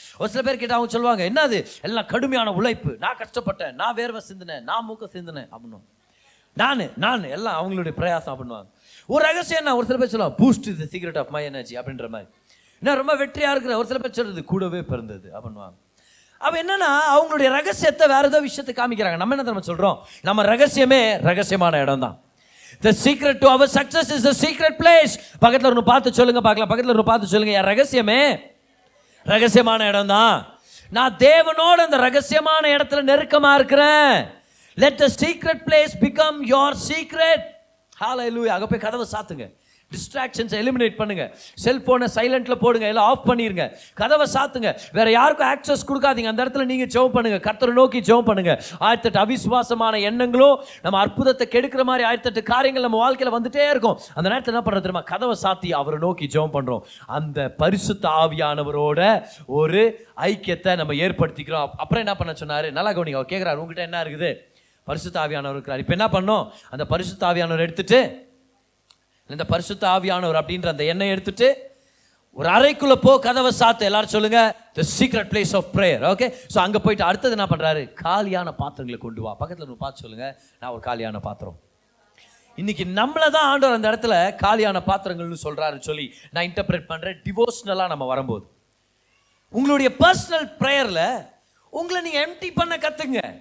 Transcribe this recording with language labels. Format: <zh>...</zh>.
<ta>ஒரு சில பேர் கேட்டால் அவங்க சொல்லுவாங்க, என்னது எல்லாம் கடுமையான உழைப்பு, நான் கஷ்டப்பட்டேன், நான் வேர்வை சிந்தினேன், நான் மூக்க சிந்தினேன் அப்படின்னு நான் எல்லாம் அவங்களுடைய பிரயாசம் பண்ணுவாங்க. ஒரு ரகசியம் என்ன? ஒரு சில பேர் சொல்லுவாங்க,</ta> <en>boost the secret of my energy</en> <ta>அப்படின்ற மாதிரி. என்ன ரொம்ப வெற்றியாக இருக்கிற ஒரு சில பேர் சொல்றது கூடவே பிறந்தது அப்படின்வாங்க. அப்போ என்னன்னா அவங்களுடைய ரகசியத்தை வேற ஏதோ விஷயத்தை காமிக்கிறாங்க. நம்ம என்ன நம்ம சொல்றோம்? நம்ம ரகசியமே ரகசியமான இடம் தான்.</ta> <en>The secret to our success is the secret place.</en> <ta>பக்கத்துல ஒன்று பார்த்து சொல்லுங்க பார்க்கலாம். பக்கத்துல ஒன்று பார்த்து சொல்லுங்க, என் ரகசியமே ரகசியமான இடம் தான். நான் தேவனோட அந்த ரகசியமான இடத்துல நெருக்கமா இருக்கிறேன்.</ta> <en>Let the secret place become your secret. Hallelujah.</en> <ta>அங்க போய் கதவை சாத்துங்க, டிஸ்ட்ராக்ஷன்ஸை எலிமினேட் பண்ணுங்க, செல்போனை சைலண்ட்ல போடுங்க, எல்லாம் ஆஃப் பண்ணிருங்க, கதவை சாத்துங்க, வேற யாருக்கும் ஆக்சஸ் கொடுக்காதீங்க. அந்த இடத்துல நீங்க ஜெபம் பண்ணுங்க, கர்த்தரை நோக்கி ஜெபம் பண்ணுங்க. 1008 அவிசுவாசமான எண்ணங்களும் நம்ம அற்புதத்தை கெடுக்கிற மாதிரி 1008 காரியங்கள் நம்ம வாழ்க்கையில வந்துட்டே இருக்கும். அந்த நேரத்தில் என்ன பண்றது தெரியுமா? கதவை சாத்தி அவரை நோக்கி ஜெபம் பண்றோம். அந்த பரிசுத்த ஆவியானவரோட ஒரு ஐக்கியத்தை நம்ம ஏற்படுத்திக்கிறோம். அப்புறம் என்ன பண்ண சொன்னாரு? நல்லா கவனிங்க. அவர் கேட்கிறாரு, உங்ககிட்ட என்ன இருக்குது? பரிசுத்த ஆவியானவர் இருக்கிறார். இப்ப என்ன பண்ணோம்? அந்த பரிசுத்த ஆவியானவர் எடுத்துட்டு, இந்த பரிசுத்த ஆவியானவர் அப்படின்ற அந்த எண்ணெய் எடுத்துட்டு ஒரு அறைக்குள்ள போ, கதவை சாத்து. எல்லாரும் சொல்லுங்க,</ta> <en>the secret place of prayer.</en> <ta>Okay, so அங்கே போயிட்டு அடுத்தது என்ன பண்ணுறாரு? காலியான பாத்திரங்களை கொண்டு வா. பக்கத்தில் பார்த்து சொல்லுங்க, நான் ஒரு காலியான பாத்திரம். இன்னைக்கு நம்மளை தான் ஆண்டவர் அந்த இடத்துல காலியான பாத்திரங்கள்னு சொல்றாரு சொல்லி நான் இன்டர்பிரேட் பண்ணுறேன். டிவோஷனலாக நம்ம வரும்போது உங்களுடைய பர்சனல் ப்ரேயரில் உங்களை நீங்கள் எம்டி பண்ண கற்றுங்க.</ta>